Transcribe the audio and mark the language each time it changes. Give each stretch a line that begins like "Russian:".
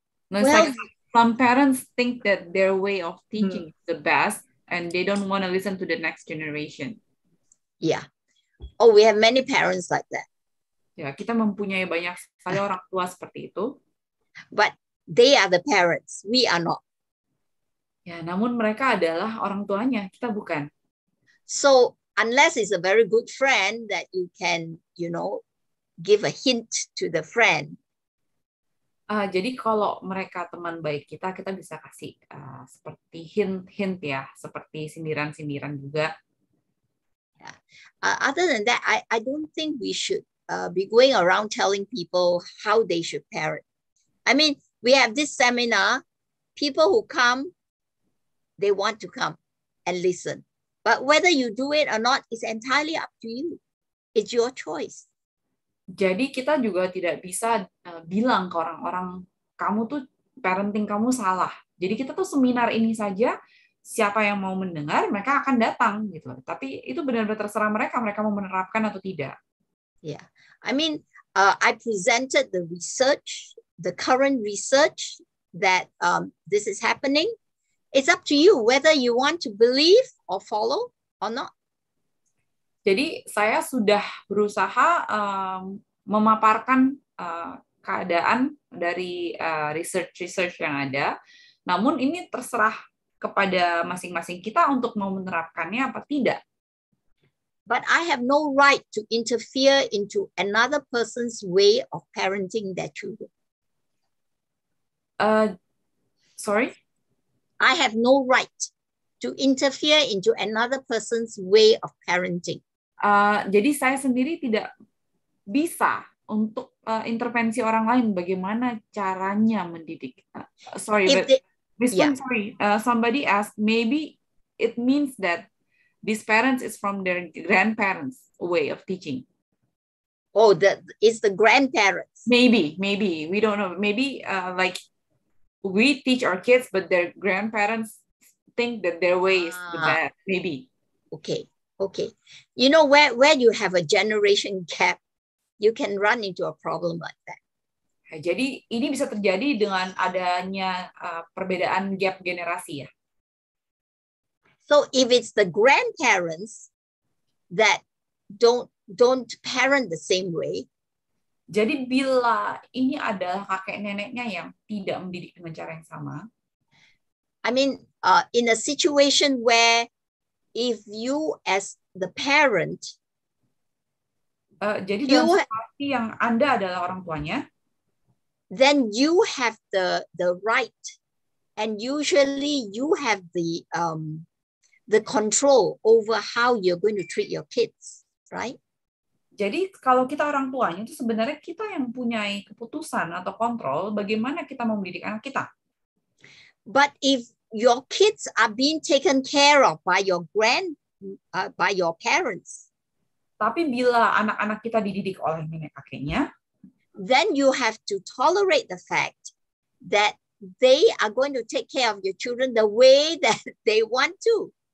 English: No, well, like some parents think that their way of teaching is the best, and they don't want to listen to the next generation. Yeah. Oh, we have many parents like that.
Indonesian: Ya, kita mempunyai banyak sekali orang tua seperti itu.
English: But they are the parents. We are not.
Indonesian: Ya, namun mereka adalah orang tuanya, kita bukan.
English: So unless it's a very good friend that you can, give a hint to the friend.
Indonesian: Jadi kalau mereka teman baik kita bisa kasih seperti hint ya, seperti sindiran-sindiran juga.
English: Yeah. Other than that, I don't think we should be going around telling people how they should parent. I mean, we have this seminar. People who come, they want to come and listen. But whether you do it or not is entirely up to you. It's your choice.
Indonesian: Jadi kita juga tidak bisa bilang ke orang-orang, kamu tuh parenting kamu salah. Jadi kita tuh seminar ini saja, siapa yang mau mendengar, mereka akan datang gitu. Tapi itu benar-benar terserah mereka mau menerapkan atau tidak.
English: Yeah, I mean, I presented the research, the current research that this is happening. It's up to you whether you want to believe or follow or not.
Indonesian: Jadi saya sudah berusaha memaparkan keadaan dari research yang ada. Namun ini terserah kepada masing-masing kita untuk mau menerapkannya apa tidak.
English: But I have no right to interfere into another person's way of parenting their children. Sorry? I have no right to interfere into another person's way of parenting.
Indonesian: Jadi saya sendiri tidak bisa untuk intervensi orang lain bagaimana caranya mendidik.
English: Somebody asked, maybe it means that these parents is from their grandparents' way of teaching. Oh, it's the grandparents. Maybe we don't know. Maybe like we teach our kids, but their grandparents think that their way is the best. Maybe. Okay. Where you have a generation gap, you can run into a problem like that.
Indonesian: Jadi ini bisa terjadi dengan adanya perbedaan gap generasi ya.
English: So if it's the grandparents that don't parent the same way,
Indonesian: jadi bila ini adalah kakek neneknya yang tidak mendidik dengan cara yang sama,
English: I mean, in a situation where if you as the parent,
Indonesian: jadi dalam situasi yang Anda adalah orang tuanya,
English: then you have the right, and usually you have the control over how you're going to treat your kids, right?
Indonesian: Jadi kalau kita orang tuanya itu sebenarnya kita yang punya keputusan atau kontrol bagaimana kita mendidik anak kita.
English: But if your kids are being taken care of by your parents,
Indonesian: tapi bila anak-anak kita dididik oleh nenek kakeknya,
English: then you have to tolerate the fact that they are going to take care of your children the way that they want to.